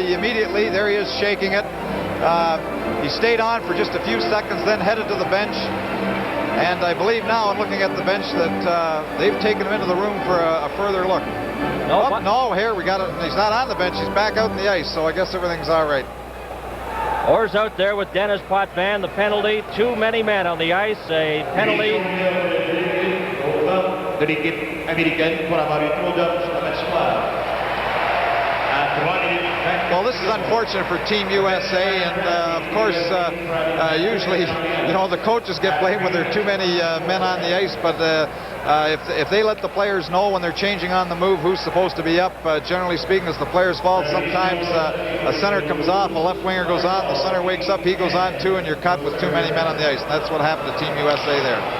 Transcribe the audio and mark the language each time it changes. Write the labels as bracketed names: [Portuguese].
[English] He immediately, there he is shaking it. He stayed on for just a few seconds, then headed to the bench, and I believe now, I'm looking at the bench, that they've taken him into the room for a further look. No, here we got it. He's not on the bench. He's back out in the ice, so I guess everything's all right. Orr's out there with Dennis Potvin. The penalty, too many men on the ice. A penalty. [French] De l'équipe américaine pour avoir eu trop d'hommes sur le match soir. À 3 minutes 24 [English] Well, this is unfortunate for Team USA, and of course, usually, the coaches get blamed when there are too many men on the ice, but if they let the players know when they're changing on the move who's supposed to be up, generally speaking, it's the player's fault. Sometimes a center comes off, a left winger goes on, the center wakes up, he goes on too, and you're cut with too many men on the ice, and that's what happened to Team USA there.